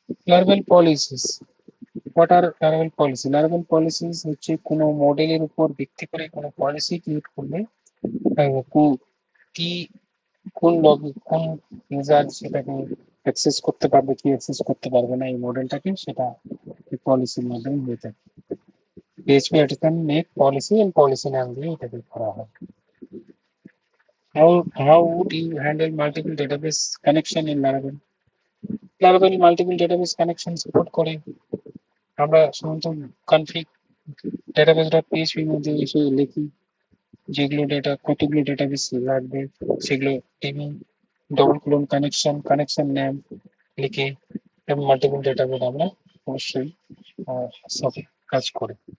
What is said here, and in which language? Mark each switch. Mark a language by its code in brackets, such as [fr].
[bn] Laravel policies, [en] What are Laravel policy? [bn] Laravel policies হচ্ছে কোনো মডেলের উপর ভিত্তি করে কোনো পলিসি ক্রিয়েট করলে কি কোন লগ কোন ইউজার সেটাকে অ্যাক্সেস করতে পারবে, কি অ্যাক্সেস করতে পারবে না এই মডেলটাকে, সেটা পলিসির মাধ্যমে হয়ে থাকে। PHP artisan make policy and policy নাম দিয়ে এটাকে করা হয়। [en] How would you handle multiple database connection in Laravel? [bn] Laravel multiple database connection support করে। আমরা সাধারণত config database.php এর মধ্যে এসে লিখি যেগুলো ডেটা কতগুলো ডেটাবেস লাগবে সেগুলো table double colon connection connection name লিখে এবং মাল্টিপল ডেটাবেস আমরা অবশ্যই সব কাজ করে।